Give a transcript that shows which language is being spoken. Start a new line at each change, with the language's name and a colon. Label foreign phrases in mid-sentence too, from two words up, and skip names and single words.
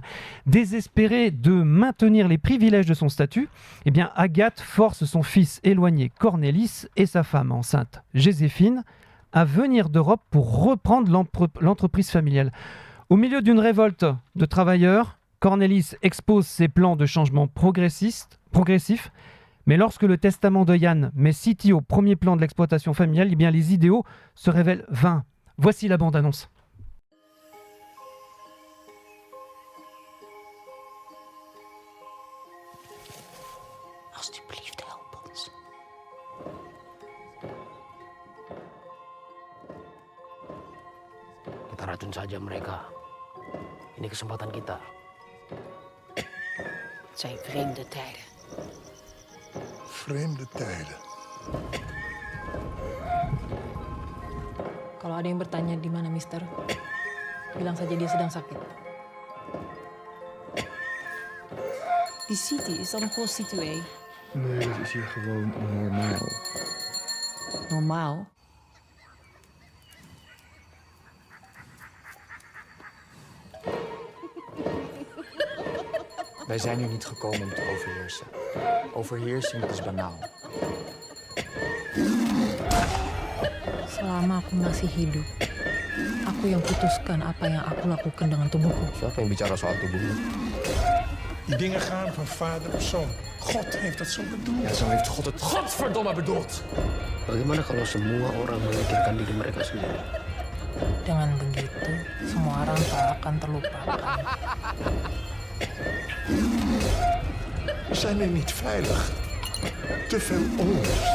French: Désespérée de maintenir les privilèges de son statut, eh bien, Agathe force son fils éloigné Cornelis et sa femme enceinte Joséphine à venir d'Europe pour reprendre l'entreprise familiale. Au milieu d'une révolte de travailleurs, Cornelis expose ses plans de changement progressif, mais lorsque le testament de Jan met Siti au premier plan de l'exploitation familiale, eh bien les idéaux se révèlent vains. Voici la bande-annonce.
Dutch: Alsjeblieft, help ons.
Indonesian: Kita racun saja mereka. Ini kesempatan kita.
Dutch: Het zijn vreemde tijden. Vreemde tijden.
Indonesian: Kalau ada yang bertanya di mana Mister, bilang saja dia sedang sakit.
Dutch: Die Siti is dan een prostituee. Nee, dat is hier gewoon normaal. Normaal? Wij zijn hier niet gekomen om te overheersen. Overheersing is banaal.
Indonesian: Selama aku masih hidup, aku yang putuskan apa yang aku lakukan dengan tubuhku. Siapa yang bicara soal tubuhmu?
Dutch: Die dingen gaan van vader op zoon. God heeft dat zo bedoeld. Ja, zo heeft God het godverdomme bedoeld.
Indonesian: Bagaimana kalau semua orang memikirkan diri mereka sendiri? Dengan begitu, semua orang tak akan terlupakan.
Dutch: We zijn er niet veilig. Te veel onrust.